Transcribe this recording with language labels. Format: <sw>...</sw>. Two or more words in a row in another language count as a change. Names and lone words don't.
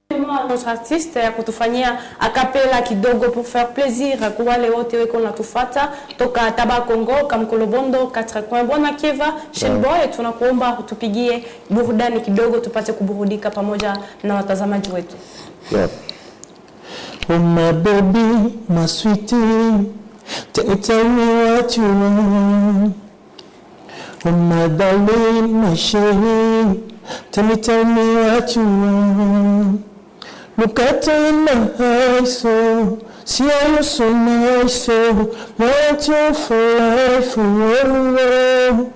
<fr>notre artiste</fr> <sw>kutufanyia akapela kidogo</sw> <fr>pour faire plaisir</fr> <sw>kwa wale wote weko natufata toka Taba Congo Kamkolobondo 4 coins Bwana Kiva Shenboy, tunakuomba utupigie burudani kidogo tupate kuburudika pamoja na watazamaji wetu.</sw> <en>Oh my baby, my sweetie, tell me what you want. Oh my darling, my chérie, tell me what you want. Look at you in my eyes, so see how you're so nice, so want you for life, oh.</en>